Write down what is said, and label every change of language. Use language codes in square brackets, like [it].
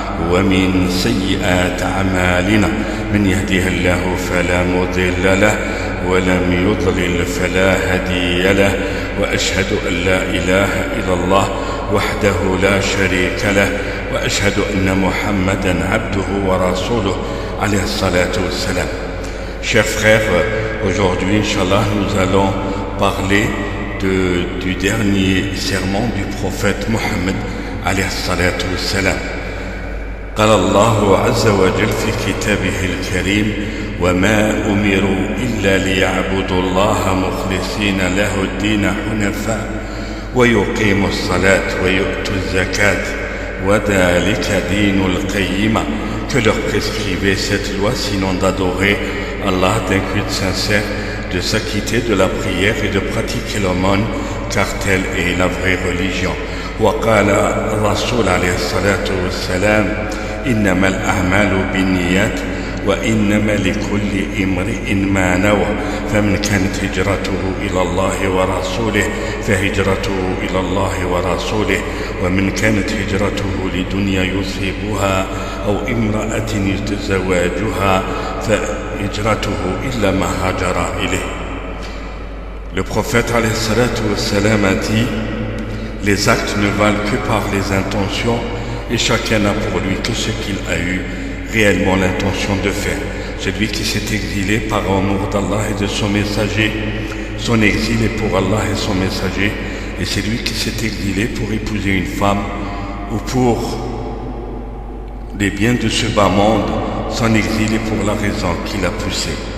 [ar] ومن سيئات أعمالنا من يهده الله فلا مضل له ولم يضلل فلا هادي له وأشهد أن لا إله إلا الله وحده لا شريك له وأشهد أن محمدا عبده ورسوله عليه الصلاة والسلام. [fr] Chers frères, aujourd'hui, Inch'Allah, nous allons parler du dernier sermon du prophète Mohammed [ar] عليه الصلاة والسلام. قال الله عز وجل في كتابه الكريم: وما أمروا إلا ليعبدوا الله مخلصين له الدين حنفاء ويقيموا الصلاة ويؤتوا الزكاة وذلك دين القيمة. [fr] Que leur prescrivait cette loi sinon d'adorer Allah d'un culte sincère, de s'acquitter de la prière et de pratiquer l'aumône, car telle est la vraie religion. [ar] وقال الرسول عليه الصلاة والسلام: إنما الأعمال بالنيات وإنما لكل امرئ ما نوى فمن كانت هجرته إلى الله ورسوله فهجرته إلى الله ورسوله ومن كانت هجرته لدنيا يصيبها أو امرأة يتزوجها فهجرته إلا ما هاجر إليه. [fr] Le prophète alayhi salatu wassalam a dit: les actes ne valent que par les intentions et chacun n'a pour lui que ce qu'il a eu réellement l'intention de faire. Celui qui s'est exilé par amour d'Allah et de son messager, son exil est pour Allah et son messager, et celui qui s'est exilé pour épouser une femme ou pour les biens de ce bas monde, son exil est pour la raison qui l'a poussé.